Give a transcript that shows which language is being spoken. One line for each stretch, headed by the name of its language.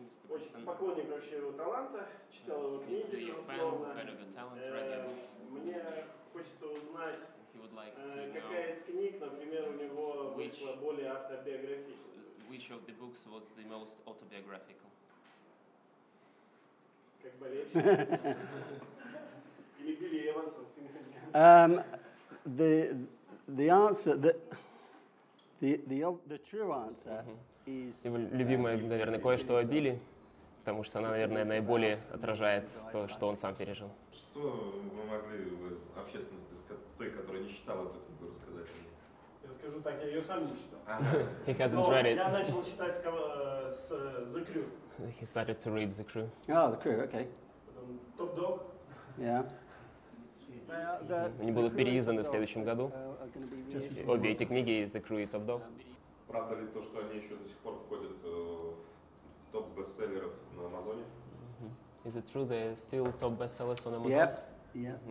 Russian: Очень поклонник вообще его таланта, читал его книги, безусловно. Мне хочется узнать, какая из книг, например, у него вышла более автобиографичной.
English: Which of the books was the most autobiographical?
Russian: Как болельщик? Или Билли Эвансон?
English: The answer, the true answer is...
Russian: Его любимая, наверное, кое-что о Билли, потому что она, наверное, наиболее отражает то, что он сам пережил. Что вы могли общественности, той, которая не читала эту книгу, рассказать о ней? Я скажу так, я ее сам не читал.
English: He hasn't read it.
Russian: Я начал читать с The Crew.
English: He started to read The Crew. Oh, The Crew, okay.
Russian: Потом Top Dog.
English: Yeah.
Russian: Они будут переизданы в следующем году. Обе эти книги, The Crew и Top Dog. Правда ли то, что они еще до сих пор входят в топ бестселлеров на Амазоне?
English: Is it true they still top bestsellers on Amazon? Yeah. Yeah.